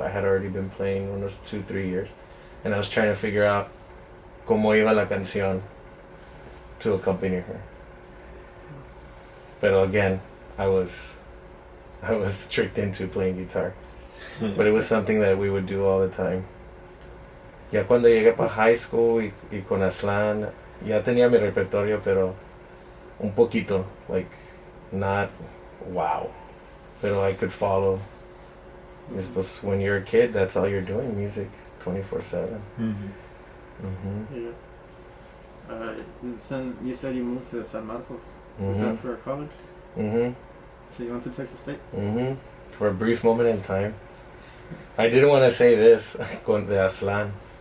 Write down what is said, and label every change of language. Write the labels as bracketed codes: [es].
[en] I had already been playing when I was 2-3 years. And I was trying to figure out [es] cómo iba la canción [en] to accompany her. But again, I was tricked into playing guitar. But it was something that we would do all the time. [es] Ya cuando llegué para high school y con Aslan, ya tenía mi repertorio, pero un poquito, [en] like not wow. Pero I could follow. Because when you're a kid, that's all you're doing, music, 24/7. Yeah. You said you moved to San Marcos. Was that for college? So you went to Texas State? For a brief moment in time. I didn't want to say this con de Aslan.